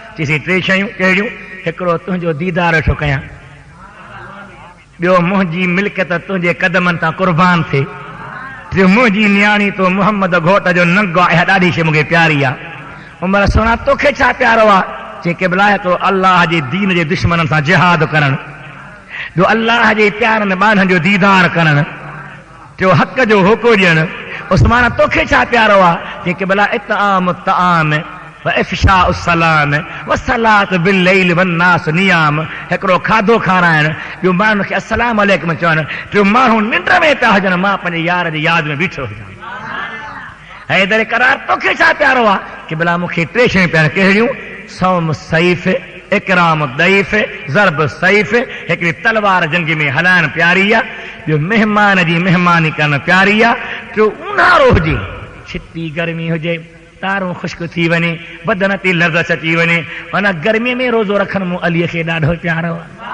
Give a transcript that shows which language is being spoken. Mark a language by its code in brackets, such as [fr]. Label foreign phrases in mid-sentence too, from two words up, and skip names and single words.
[sd] चईसीं टे शयूं कहिड़ियूं? हिकिड़ो तुंहिंजो दीदार वेठो कयां, ॿियो मुंहिंजी मिल्कियत तुंहिंजे क़दमनि तां क़ुर्बान थिए, टियों मुंहिंजी नियाणी तो मुहम्मद घोट जो नंगो आहे, ॾाढी शइ मूंखे प्यारी आहे। उमर सोना तोखे छा प्यारो आहे? चई क़िबला हिकिड़ो अल्लाह जे दीन जे दुश्मननि सां जिहाद करणु, ॿियो अल्लाह जे प्यारनि ॿारनि जो दीदार करणु, टियों हक़ जो होको ॾियणु। उस्मान तोखे छा प्यारो आहे? चई क़िबला [ar] إطعام الطعام و إفشاء السلام و الصلاة بالليل والناس نيام. [sd] हिकिड़ो खाधो खाराइणु, ॿियो माण्हुनि खे [ar] السلام عليكم [sd] चवणु, टियों माण्हू निंड में पिया हुजनि, मां पंहिंजे यार जी यादि में बीठो हुजां। हैदर करार तोखे छा प्यारो आहे? क़िबला मूंखे टे शयूं प्यारियूं, कहिड़ियूं? [ar] صوم الصيف، إكرام الضيف، ضرب السيف, [sd] हिकिड़ी तलवार जंग में हलाइण प्यारी आहे, ॿियो महिमान जी महिमानी करणु प्यारी आहे, टियों ऊन्हारो हुजे, छिती गर्मी हुजे, तारूं ख़ुश्क थी वञे, बदन ते लज़्ज़त अची वञे, माना गर्मीअ में रोज़ो रखणु मूं अलीअ खे ॾाढो प्यारो आहे।